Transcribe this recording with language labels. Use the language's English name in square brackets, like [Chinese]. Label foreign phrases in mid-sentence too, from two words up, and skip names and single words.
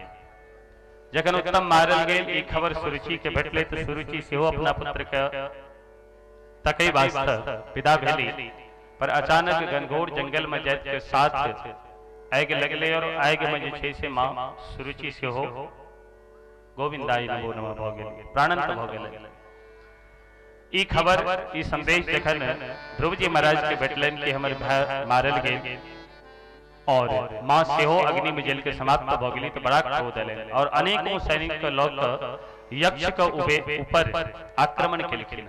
[Maithili] जखन उत्तम मारल गेल ई खबर सुरुचि के भेटले तो सुरुचि सेहो अपना पुत्र के तकै वास्ते विदा भेली, पर अचानक घनघोर जंगल में जाइत के साथ आगि लगले और आगि में जे छै से मां सुरुचि सेहो गोविंदाई नमो नमः भ गेल, प्राणंत भ गेल। ई खबर ई संदेश जखन ध्रुव जी महाराज के भेटलनि कि हमर भाई मारल गेल और मां सेहो अग्नि में जल के समाप्त भ गेली, तो बड़ा क्रोध एलनि और अनेकों सैनिक के लऽ कऽ यक्ष के ऊपर आक्रमण केलखिन।